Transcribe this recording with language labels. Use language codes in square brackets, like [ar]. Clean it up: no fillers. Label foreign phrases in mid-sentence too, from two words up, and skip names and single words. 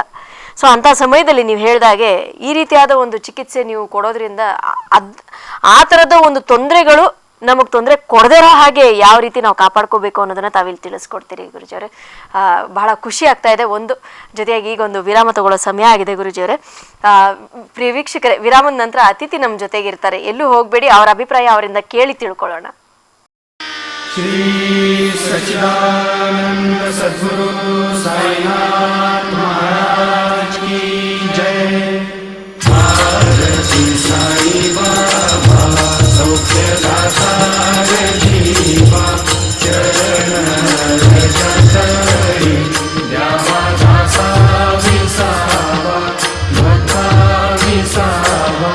[kn] ಸೊ ಅಂಥ ಸಮಯದಲ್ಲಿ ನೀವು ಹೇಳಿದಾಗೆ ಈ ರೀತಿಯಾದ ಒಂದು ಚಿಕಿತ್ಸೆ ನೀವು ಕೊಡೋದ್ರಿಂದ ಆ ಥರದ ಒಂದು ತೊಂದರೆಗಳು ನಮಗೆ ತೊಂದರೆ ಕೊಡದೇ ಇರೋ ಹಾಗೆ ಯಾವ ರೀತಿ ನಾವು ಕಾಪಾಡ್ಕೋಬೇಕು ಅನ್ನೋದನ್ನ ತಾವಿಲ್ಲಿ ತಿಳಿಸ್ಕೊಡ್ತೀರಿ ಗುರುಜಿಯವರೇ. ಬಹಳ ಖುಷಿ ಆಗ್ತಾ ಇದೆ. ಒಂದು ಜೊತೆಯಾಗಿ ಈಗ ಒಂದು ವಿರಾಮ ತಗೊಳ್ಳೋ ಸಮಯ ಆಗಿದೆ ಗುರುಜಿಯವರೇ. ಪ್ರಿಯ ವೀಕ್ಷಕರೇ, ವಿರಾಮದ ನಂತರ ಅತಿಥಿ ನಮ್ಮ ಜೊತೆಗಿರ್ತಾರೆ, ಎಲ್ಲೂ ಹೋಗಬೇಡಿ. ಅವರ ಅಭಿಪ್ರಾಯ ಅವರಿಂದ ಕೇಳಿ ತಿಳ್ಕೊಳ್ಳೋಣ. [hi] श्री सच्चिदानंद सद्गुरु साईनाथ महाराज की जय। [mr] भारती साई बाबा सौख्यदाता जीवा चरण रजतरी द्यावा दासा विसावा भक्ता विसावा।